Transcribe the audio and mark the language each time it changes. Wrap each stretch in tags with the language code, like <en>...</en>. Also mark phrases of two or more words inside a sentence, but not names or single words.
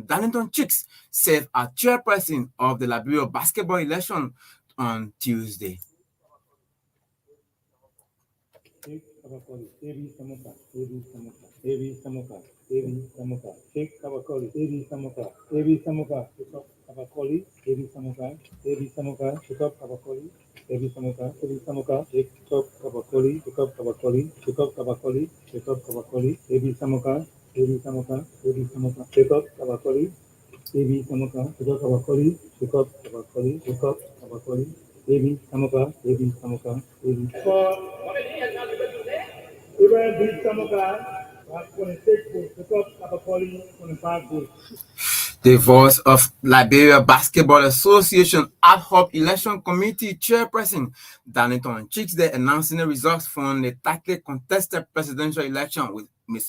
<en>Darlington Chicks served as chairperson of the Liberia basketball election on Tuesday. Sheikh Kabakoli, Ebi Samuka, Ebi Samuka, Ebi Samuka, Ebi Samuka, Sheikh Kabakoli, Ebi Samuka, Ebi Samuka, Shukab Kabakoli, Ebi Samuka, Ebi Samuka, Shukab Kabakoli, Ebi Samuka, Ebi Samuka, Shukab Kabakoli, Shukab Kabakoli, Shukab Kabakoli, Shukab Kabakoli, Ebi Samuka, Ebi Samuka, Ebi Samuka, Shukab Kabakoli, Ebi Samuka, Shukab Kabakoli, Shukab Kabakoli, Shukab Kabakoli, Ebi Samuka, Ebi Samuka, Ebi. Even beat Samuka, 26 votes, Shukab Kabakoli, 25 votes. The voice of Liberia Basketball Association Ad Hoc Election Committee Chairperson Darlington Chicks there announcing the results from the tightly contested presidential election with Ms.</en>